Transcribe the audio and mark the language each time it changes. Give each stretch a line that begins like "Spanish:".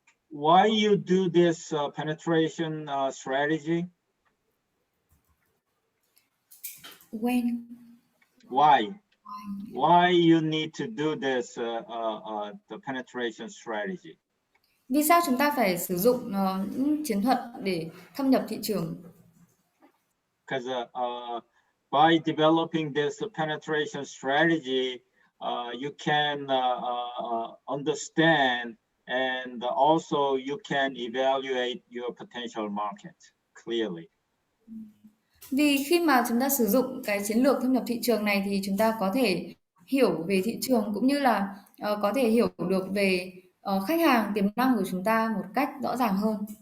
English: Why you do this penetration strategy? When? Why you need to do this the penetration strategy?
Vietnamese: Vì sao chúng ta phải sử dụng những chiến thuật để thâm nhập thị trường?
English: Because by developing this penetration strategy, you can understand and also you can evaluate your potential market clearly.
Vietnamese: Vì khi mà chúng ta sử dụng cái chiến lược thâm nhập thị trường này thì chúng ta có thể hiểu về thị trường cũng như là có thể hiểu được về khách hàng tiềm năng của chúng ta một cách rõ ràng hơn.